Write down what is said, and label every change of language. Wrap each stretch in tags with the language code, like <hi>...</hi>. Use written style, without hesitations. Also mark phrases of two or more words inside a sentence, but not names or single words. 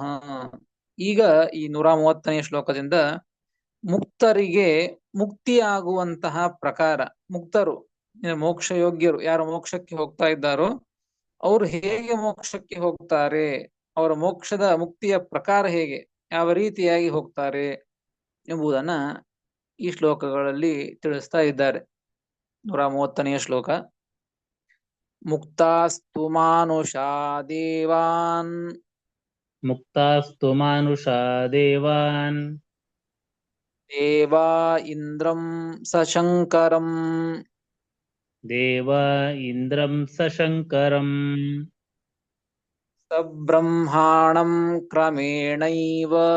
<kn>ಈಗ ಈ 130ನೇ ಶ್ಲೋಕದಿಂದ ಮುಕ್ತರಿಗೆ ಮುಕ್ತಿಯಾಗುವಂತಹ ಪ್ರಕಾರ, ಮುಕ್ತರು, ಮೋಕ್ಷ ಯೋಗ್ಯರು, ಯಾರು ಮೋಕ್ಷಕ್ಕೆ ಹೋಗ್ತಾ ಇದ್ದಾರೋ ಅವರು ಹೇಗೆ ಮೋಕ್ಷಕ್ಕೆ ಹೋಗ್ತಾರೆ, ಅವರ ಮೋಕ್ಷದ ಮುಕ್ತಿಯ ಪ್ರಕಾರ ಹೇಗೆ, ಯಾವ ರೀತಿಯಾಗಿ ಹೋಗ್ತಾರೆ ಎಂಬುದನ್ನ ಈ ಶ್ಲೋಕಗಳಲ್ಲಿ ತಿಳಿಸ್ತಾ ಇದ್ದಾರೆ.</kn> <sa>130ನೆಯ ಶ್ಲೋಕ. ಮುಕ್ತಾಸ್ತು ಮಾನುಷಾ ದೇವಾನ್ ಮುಕ್ತಾಸ್ತು ಮಾನುಷಾ ದೇವಾನ್ ದೇವಾ ಇಂದ್ರಂ ಸಶಂಕರಂ ದೇವಾ ಇಂದ್ರಂ ಸಶಂಕರಂ ಸಬ್ರಹ್ಮಾಣಂ ಕ್ರಮೇಣೈವ</sa>